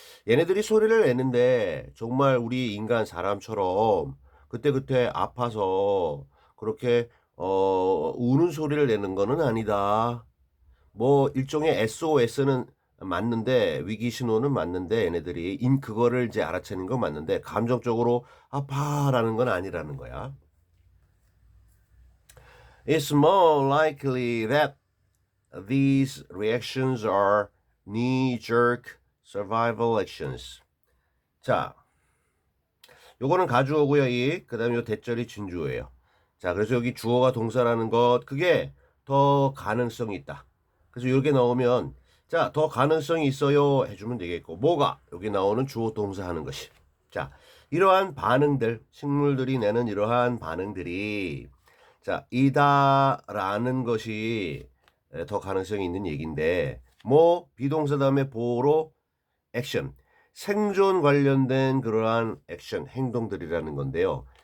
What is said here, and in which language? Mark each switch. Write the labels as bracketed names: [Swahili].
[Korean] 얘네들이 소리를 내는데 정말 우리 인간 사람처럼 그때그때 아파서 그렇게 우는 소리를 내는 거는 아니다. 뭐 일종의 SOS는 맞는데 위기 신호는 맞는데 얘네들이 그거를 이제 알아채는 건 맞는데 감정적으로 아파라는 건 아니라는 거야. [English] It's more likely that these reactions are knee-jerk survival actions. [Korean] 자, 요거는 가주어고요. 그다음에 요 대절이 진주어예요. 자, 그래서 여기 주어가 동사라는 것 그게 더 가능성이 있다. 그래서 이렇게 나오면 자, 더 가능성이 있어요 해주면 되겠고 뭐가 여기 나오는 주어 동사 하는 것이. 자, 이러한 반응들 식물들이 내는 이러한 반응들이 자, 이다라는 것이 더 가능성이 있는 얘기인데 뭐 비동사 다음에 보로 액션 생존 관련된 그러한 액션 행동들이라는 건데요.